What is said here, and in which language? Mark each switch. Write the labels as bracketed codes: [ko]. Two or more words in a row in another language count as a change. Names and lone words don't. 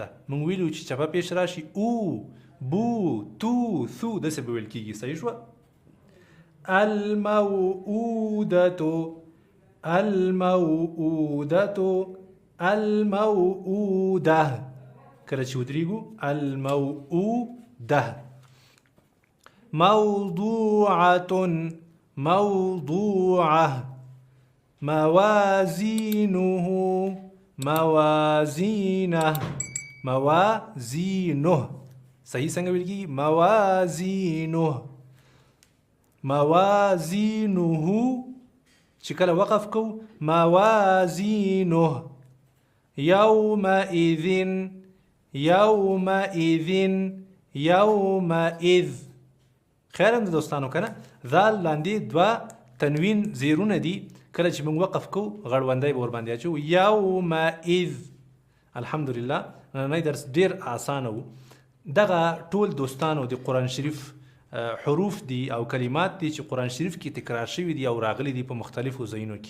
[ps] موږ ویلو چې چپه پیش راشي او بو تو ثو داسې به ویل کېږي. صحیح شوه؟ [ar] الموعودة الموعودة الموعودة [ps] کله چې ودرېږو [ar] الموعودة. موضوعة موضوعة موازينه موازينه موازينه [ps] صحیح څنګه ویل کېږي؟ [ar] موازينه موازينه [ps] چې کله وقف کو [ar] موازينه يومئذ يومئذ يومئذ. [ps] خیر هم د دوستانو که نه ذال لاندې دوه تنوین زیرونه دي. کله چې موږ وقف کو غړوندی به ورباندې اچو یومئذ. الحمدلله نننی درس ډېر اسانه و. دغه ټول دوستانو د قرآن شریف حروف دي او کلمات دي چې قرآن شریف کې تکرار شوي دي او راغلي دي په مختلفو ځایونو کې.